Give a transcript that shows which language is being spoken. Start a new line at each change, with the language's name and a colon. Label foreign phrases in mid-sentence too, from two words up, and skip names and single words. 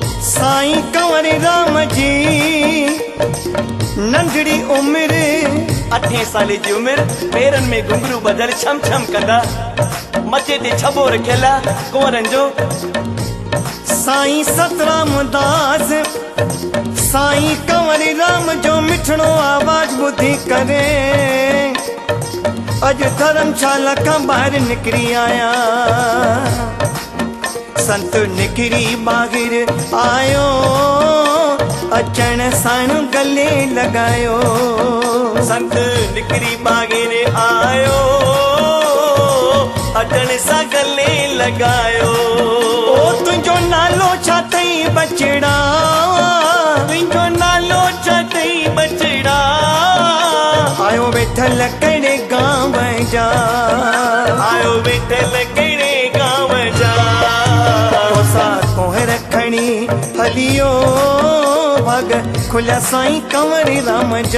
Sindhi: साईं कंवरराम जी नंढड़ी उम्र, 8 साल जी उम्र, पेरन में घुंघरू बदल छम छम कंदा, मथे ते छबो रखियला कुंवरन जो। साईं सतराम दास साईं कंवरराम जो मिठड़ो आवाज ॿुधी करे अज धर्मशाला का बाहर निकरी आया। संत निकरी बाहिर आयो, अचण साण गले लगायो। संत निकरी बाहिर आयो, अचण सा गले लगायो। ओ तुझो नालो छा तई बचड़ा, तुझो नालो छा तई बचड़ा, आयो वेठल कड़े गांव जा, आयो वेठल कहिड़े गांव जा तोसा कोह रखणी हलियो भाग खुलिया साईं कंवरी राम जा